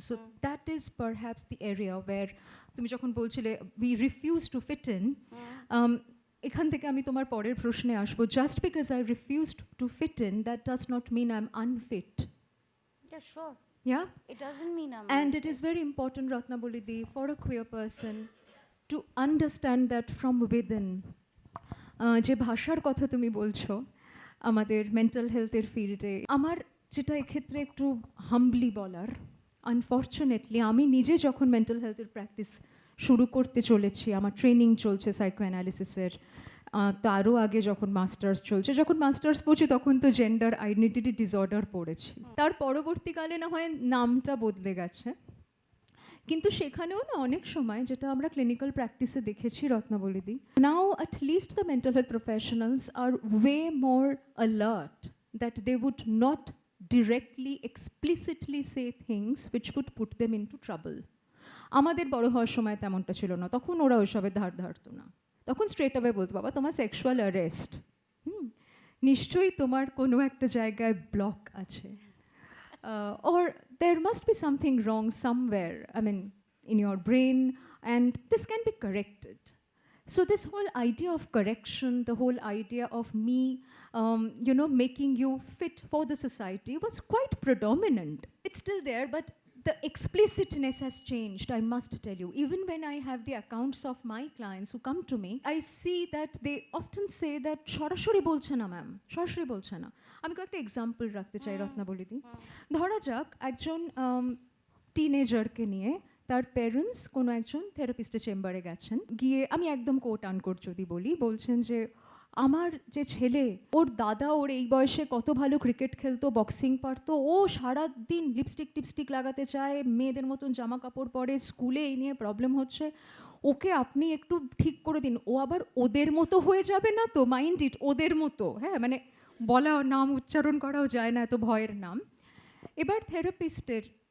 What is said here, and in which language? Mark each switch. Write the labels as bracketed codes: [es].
[en] So that is perhaps the area where [bn] তুমি যখন বলছিলে [en] we refuse to fit in, [bn] এখান থেকে আমি তোমার পরের প্রশ্নে আসবো, [en] just because I refused to fit in, that does not mean I'm unfit. Yeah, sure. Yeah? It doesn't mean I'm And it is very important, Ratnabolidi, for a queer person to understand that from within. [bn] যে ভাষার কথা তুমি বলছো আমাদের mental হেলথের ফিল্ডে, আমার যেটা এক্ষেত্রে একটু হাম্বলি বলার, আনফর্চুনেটলি আমি নিজে যখন মেন্টাল হেলথের প্র্যাকটিস শুরু করতে চলেছি, আমার ট্রেনিং চলছে সাইকো অ্যানালিসিসের, তারও আগে যখন মাস্টার্স চলছে, যখন মাস্টার্স পড়ছি তখন তো জেন্ডার আইডেন্টিটি ডিসঅর্ডার পড়েছি, তার পরবর্তীকালে না হয় নামটা বদলে গেছে, কিন্তু সেখানেও না অনেক সময় যেটা আমরা ক্লিনিক্যাল প্র্যাকটিসে দেখেছি রত্নাবলিদি, [en] Now at least the mental health professionals are way more alert that they would not directly explicitly say things which would put them into trouble. [bn] আমাদের বড় হওয়ার সময় তেমনটা ছিল না, তখন ওরা ওইসবের ধার ধারতো না, তখন স্ট্রেট অ্যাওয়ে বলতো বাবা তোমার সেক্সুয়াল অ্যারেস্ট, নিশ্চয়ই তোমার কোনো একটা জায়গায় ব্লক আছে, [en] or there must be something wrong somewhere, I mean, in your brain, and this can be corrected. So this whole idea of correction, the whole idea of me, making you fit for the society was quite predominant. It's still there, but the explicitness has changed, I must tell you. Even when I have the accounts of my clients who come to me, I see that they often say that [bn] সরাসরি বলছে না ma'am, সরাসরি বলছে না। আমি কয়েকটা example রাখতে চাই রত্নাবলিদি। ধরা যাক একজন টিনেজারকে নিয়ে তার প্যারেন্টস কোনো একজন থেরাপিস্টের চেম্বারে গেছেন, গিয়ে আমি একদম কোট আনকোট যদি বলি, বলছেন যে আমার যে ছেলে, ওর দাদা ওর এই বয়সে কত ভালো ক্রিকেট খেলতো, বক্সিং পারতো, ও সারাদিন লিপস্টিক লাগাতে চায়, মেয়েদের মতন জামা কাপড় পরে, স্কুলে এই নিয়ে প্রবলেম হচ্ছে, ওকে আপনি একটু ঠিক করে দিন, ও আবার ওদের মতো হয়ে যাবে না তো, মাইন্ড ইট, ওদের মতো, হ্যাঁ মানে বলা নাম উচ্চারণ করাও যায় না, এত ভয়ের নাম। এবার থেরাপিস্টের